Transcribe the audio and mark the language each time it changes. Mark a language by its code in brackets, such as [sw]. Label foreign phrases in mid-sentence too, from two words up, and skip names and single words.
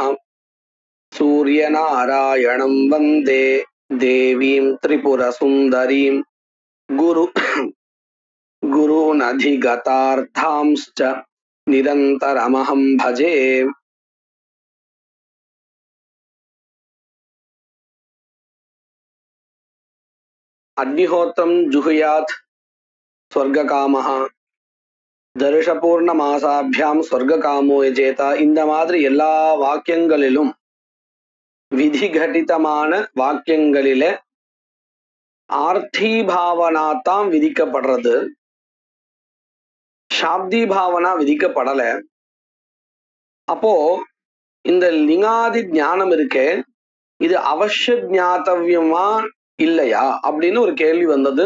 [sa] सूर्यनारायणं वन्दे देवीं त्रिपुरसुन्दरीं गुरूनधिगतार्थांश्च निरन्तरमहं भजे। अग्निहोत्रं जुहुयात् स्वर्गकामः दर्शपूर्णमासाभ्यां स्वर्गकामो यजेत। [ta] இந்த மாதிரி எல்லா வாக்கியங்களிலும் விதிகடிதமான வாக்கியங்களிலே ஆர்த்தி பாவனா தான் விதிக்கப்படுறது, சாப்தி பாவனா விதிக்கப்படல. அப்போ இந்த லிங்காதி ஞானம் இருக்கே, இது அவசிய ஞாத்தவியமா இல்லையா அப்படின்னு ஒரு கேள்வி வந்தது.